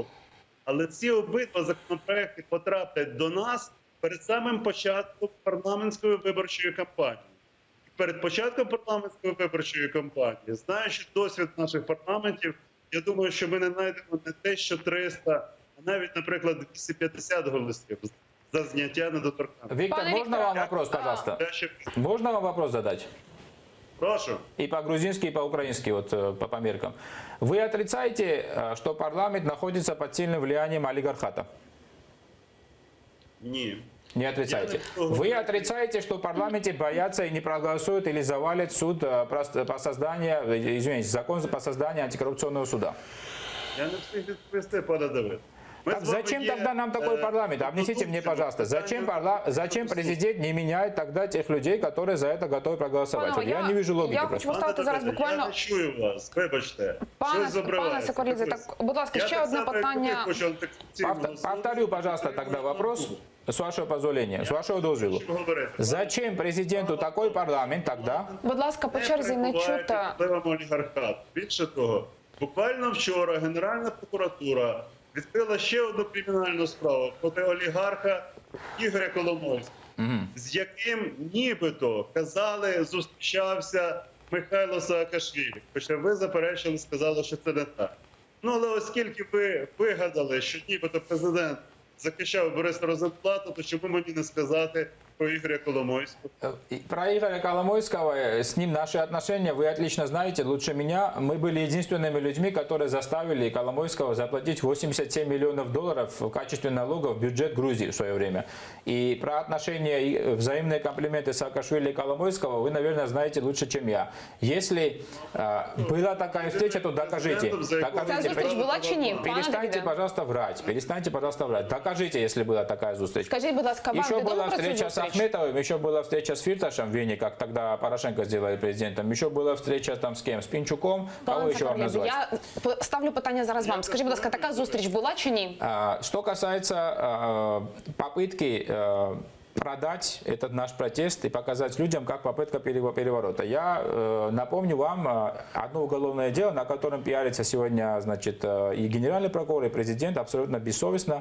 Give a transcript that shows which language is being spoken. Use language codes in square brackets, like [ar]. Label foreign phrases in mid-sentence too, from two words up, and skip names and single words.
[uk] Але ці обидва законопроекти потраплять до нас перед самим початком парламентської виборчої кампанії. І перед початком парламентської виборчої кампанії, знаючи досвід наших парламентів, я думаю, що ми не знайдемо не те, що 300, а навіть, наприклад, 250 голосів за зняття недоторканності. [ru] Виктор, [uk] Пане [ru] можно [uk] Викторе, [ru] вам вопрос, пожалуйста? [uk] Я ще [ru] Можно вам вопрос задать? [uk] прошу. [ru] И по-грузински, и по-украински, вот по меркам. Вы отрицаете, что парламент находится под сильным влиянием олигархата? [uk] Ні. [ru] Не отрицаете. [uk] Я не [ru] Вы [uk] говорю. [ru] отрицаете, что в парламенте боятся и не проголосуют или завалят суд по созданию, извините, закон по созданию антикоррупционного суда? [uk] Я не встиг відповісти, пане Давид. Ми [ru] Так [uk] з вами [ru] зачем [uk] є, [ru] тогда нам такой парламент? Объясните мне, пожалуйста, зачем президент не меняет тогда тех людей, которые за это готовы проголосовать? [uk] Панове, [ru] Вот я не вижу логики [uk] я [ru] просто. [uk] хочу поставити зараз Давиде, буквально... Я не чую вас, вибачте. Пане Щось забривається. Соколідзе, так, будь ласка, Я ще так одне само, як питання. ви, хочу антикорупційного суду. [ru] Повторю, пожалуйста, тогда вопрос, с вашего позволения, с вашего дозволу. [uk] Що говорити? [ru] Зачем президенту такой парламент тогда? [uk] Будь ласка, по черзі не перебуває чути. під впливом олігархату. Більше того, буквально вчора Генеральна прокуратура відкрила ще одну кримінальну справу проти олігарха Ігоря Коломойського, з яким нібито, казали, зустрічався Михайло Саакашвілі. Хоча ви заперечили, сказали, що це не так. Ну, але оскільки ви вигадали, що нібито президент захищав Бориса Розенблата, то чому мені не сказати про Ігоря Коломойського? [ru] Про Игоря Коломойского, с ним наши отношения, вы отлично знаете, лучше меня. Мы были единственными людьми, которые заставили Коломойского заплатить 87 миллионов долларов в качестве налогов в бюджет Грузии в свое время. И про отношения и взаимные комплименты Саакашвили и Коломойского вы, наверное, знаете лучше, чем я. Если была такая встреча, то докажите. [uk] Ця зустріч була чи ні? Пане [ru] Перестаньте, [uk] Давиде? [ru] пожалуйста, врать. Перестаньте, пожалуйста, врать. Докажите, если была такая встреча. [uk] Скажіть, будь ласка, вам [ru] Еще [uk] відомо [ru] была [uk] про цю [ru] встреча с [uk] зустріч? [ru] Ахметовым, еще была встреча с Фирташем в Вене, как тогда Порошенко сделали президентом. Еще была встреча там с кем? С Пинчуком. Кого [uk] Пане [ru] еще вам [uk] Соколідзе, [ru] назвать? [uk] я ставлю питання зараз вам. Скажіть, будь ласка, така зустріч була чи ні? [ru] Что касается попытки продать этот наш протест и показать людям, как попытка переворота. Я напомню вам одно уголовное дело, на котором пиарится сегодня, значит, и генеральный прокурор, и президент абсолютно бессовестно.